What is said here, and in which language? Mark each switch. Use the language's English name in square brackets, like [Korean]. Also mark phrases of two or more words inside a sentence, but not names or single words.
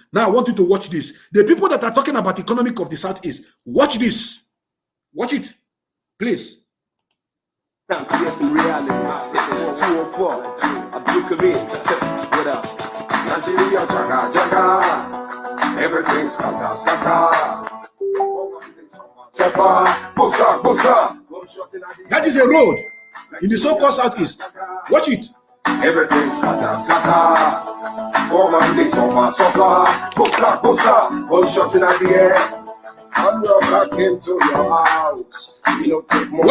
[English] Now I want you to watch this. The people that are talking about the economic of the Southeast, watch this. Watch it. Please. Time to get some reality. 204, Abdul Karim. What up? Nigeria, Jaga, Jaga. Everything's scatter, scatter. So far, Bosa, Bosa. That is a road in the so-called Southeast. Watch it. Everything's scatter, scatter. Come on, this so far. Bosa, Bosa. One shot in the air. And I came to your house. You know, take more